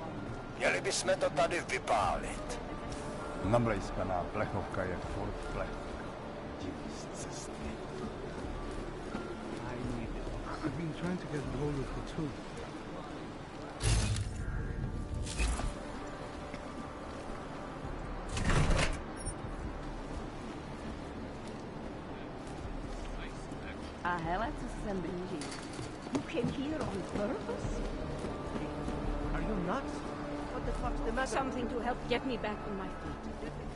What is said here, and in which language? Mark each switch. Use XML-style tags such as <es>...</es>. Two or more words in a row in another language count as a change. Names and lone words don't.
<cs>Měli bychom to tady vypálit. Nablejskaná plechovka je furt plechovka. Divný z cesty.</cs> <en>I've been trying to get hold of the too.</en> <cs>A hele, co se sem blíží.</cs> <en>You came here on purpose? Are you nuts? What the fuck's the matter? Something to help get me back on my feet.</en>